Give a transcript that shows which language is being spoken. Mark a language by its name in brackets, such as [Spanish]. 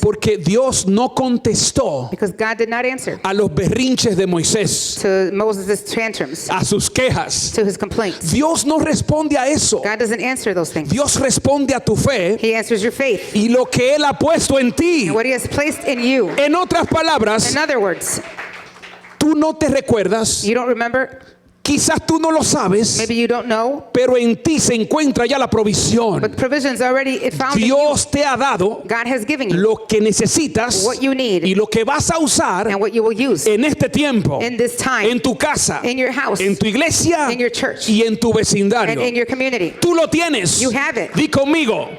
[Spanish] Porque Dios no contestó [English] Because God did not answer [Spanish] a los berrinches de Moisés, [English] to Moses' tantrums, [Spanish] a sus quejas. [English] to his complaints. [Spanish] Dios no responde a eso. [English] God doesn't answer those things. [Spanish] Dios responde a tu fe [English] He answers your faith [Spanish] y lo que Él ha puesto en ti. [English] and what He has placed in you. [Spanish] En otras palabras, [English] In other words, [Spanish] tú no te recuerdas, [English] you don't remember, [Spanish] quizás tú no lo sabes, [English] maybe you don't know, [Spanish] pero en ti se encuentra ya la provisión. [English] but provisions already found in you. [Spanish] Dios te ha dado [English] God has given you [Spanish] lo que necesitas [English] what you need [Spanish] y lo que vas a usar [English] and what you will use [Spanish] en este tiempo, [English] in this time, [Spanish] en tu casa, [English] in your house, [Spanish] en tu iglesia [English] in your church, [Spanish] y en tu [English] and [Spanish] vecindario. [English] in your community. [Spanish] Tú lo tienes. [English] You have it. [Spanish] Di conmigo.